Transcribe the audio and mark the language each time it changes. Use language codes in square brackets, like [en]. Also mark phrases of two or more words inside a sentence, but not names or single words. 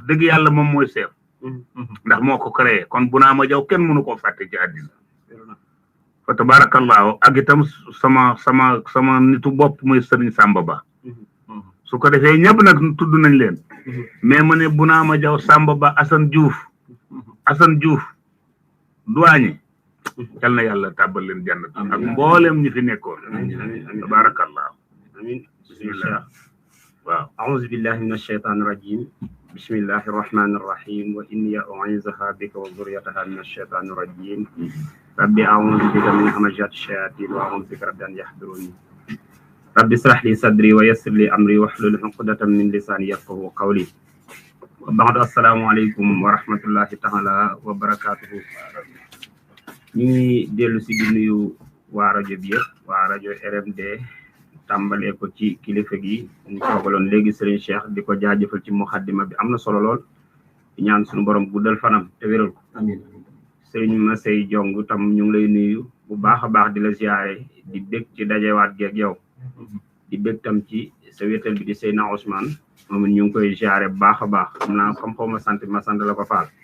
[wo] dëgg yàlla moom mooy seef ndax moo ko créé kon Bunaama Jaw kenn mënu koo fàtte ci àddina fa tabarakallahu ak itam sama nitu bopp muy Sëriñ Samba Ba su ko defee ñëpp nag tudd nañ leen mais ma ne Bunaama Jaw Samba Ba Assane Diouf duwaañi yal na yàlla tàbbal leen jannat ak mboolem ñi fi nekkoon tabarakallahu amin bismillah waaw [ar] أعوذ بالله من الشيطان الرجيم بسم الله الرحمن الرحيم وإني أعيذها بك وذريتها من الشيطان الرجيم رب أعوذ بك من همزات الشياطين وأعوذ بك رب أن يحضرون رب اشرح لي صدري ويسر لي أمري واحلل عقدة من لساني يفقهوا قولي وبعد السلام عليكم ورحمة الله تعالى وبركاته [wo] ñu ngi dellu si di nuyu waa rajo bi yëpp waa rajo RMD tàmbalee ko ci kilifa gi ñu toogaloon léegi Serigne Cheikh di ko jaajëfal ci muxaddima bi am na solo lool di ñaan suñu borom guddal fanam te wéral ko amiin Serigne Masey Jong tam ñu ngi lay nuyu bu baax a baax di la ziare di bég ci dajewaat geeg yow di bég tam ci sa wéetal bi di Seyna Ousmane moom ñu ngi koy ziare bu baax a baax xam naa comme xaw ma sant la ko faal